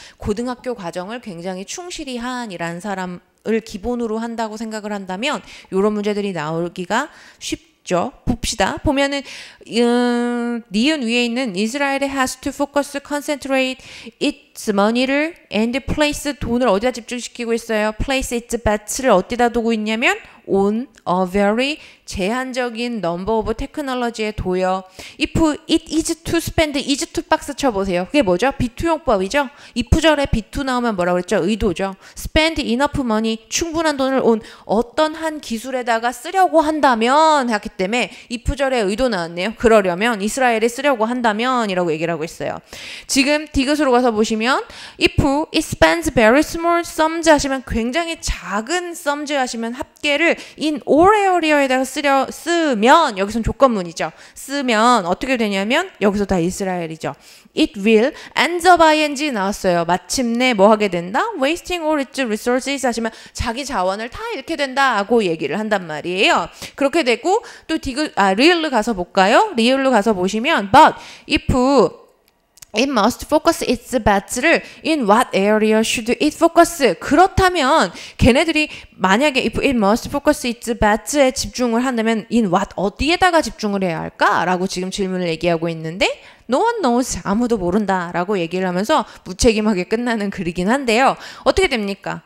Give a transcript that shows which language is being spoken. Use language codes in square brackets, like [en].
[ko] 고등학교 과정을 굉장히 충실히 한 이라는 사람을 기본으로 한다고 생각을 한다면 이런 문제들이 나오기가 쉽죠. 봅시다. 보면은 니은 위에 있는 이스라엘의 [en] has to focus, concentrate its money [ko] 를 and place 돈을 어디다 집중시키고 있어요? [en] place its bets를 [ko] 어디다 두고 있냐면 [en] on a very [ko] 제한적인 [en] number of technology에 둬요. If it is to spend, is to [ko] 박스 쳐보세요. 그게 뭐죠? 비투용법이죠. if절에 비투 나오면 뭐라고 그랬죠? 의도죠. [en] spend enough money, [ko] 충분한 돈을 on 어떤 한 기술에다가 쓰려고 한다면 했기 때문에 if절에 의도 나왔네요. 그러려면 이스라엘에 쓰려고 한다면 이라고 얘기를 하고 있어요. 지금 디귿으로 가서 보시면 [en] if it spends very small sums [ko] 하시면 굉장히 작은 sums 하시면 합계를 [en] in all area [ko] 에다가 쓰면 여기선 조건문이죠. 쓰면 어떻게 되냐면 여기서 다 이스라엘이죠. [en] It will ends up ing [ko] 나왔어요. 마침내 뭐 하게 된다? [en] wasting all its resources [ko] 하시면 자기 자원을 다 잃게 된다고 얘기를 한단 말이에요. 그렇게 되고 또 리을로 가서 볼까요? 리을로 가서 보시면 [en] but if it must focus its bets를 in what area should it focus? [ko] 그렇다면 걔네들이 만약에 [en] if it must focus its bets [ko] 에 집중을 한다면 in what 어디에다가 집중을 해야 할까? 라고 지금 질문을 얘기하고 있는데 [en] no one knows [ko] 아무도 모른다 라고 얘기를 하면서 무책임하게 끝나는 글이긴 한데요. 어떻게 됩니까?